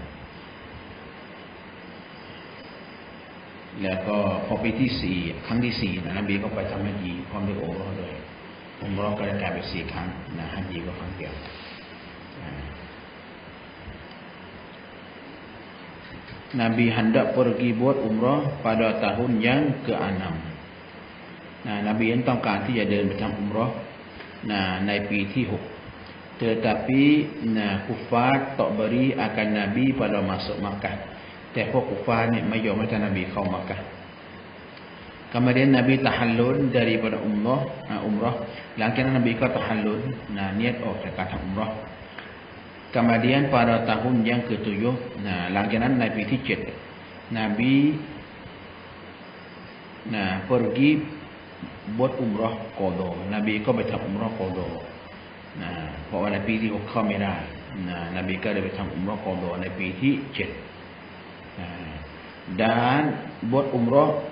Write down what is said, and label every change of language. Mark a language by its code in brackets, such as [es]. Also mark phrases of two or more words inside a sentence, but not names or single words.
[th] แล้วก็พอปีที่4ครั้งที่4นบีก็ไปทำฮัจญีพร้อมด้วยอุมเราะห์ด้วยอุมเราะห์ก็ได้กลายเป็น4 ครั้งนะฮัจญีก็ครั้งเดียว [ms] Nabi hendak pergi buat umrah pada tahun yang ke-6. Nabi yang [th] ต้องการที่จะเดินไปทำอุมเราะห์ในปีที่6 [ms] tetapi kufar tak beri akan Nabi pada masuk Makkah. [th] แต่พวกกุฟาร์เนี่ยไม่ยอมให้ท่านนบีเข้ามักกะห์ [ms] Kemudian Nabi tahallul daripada umrah. [th] หลังจากนั้นนบีก็ tahallul นิยตออกจากการทำอุมเราะห์ [ms] Kemudian pada tahun yang ke-7 [th] หลังจากนั้นในปีที่7 [ms] Nabi pergi buat umrah qada [th] Nabi ก็ไปทำอุมเราะห์qadaเพราะว่าในปีที่6เข้าไม่ได้Nabi ก็เลยไปทำอุมเราะห์qadaในปีที่7 [ms] dan buat umrah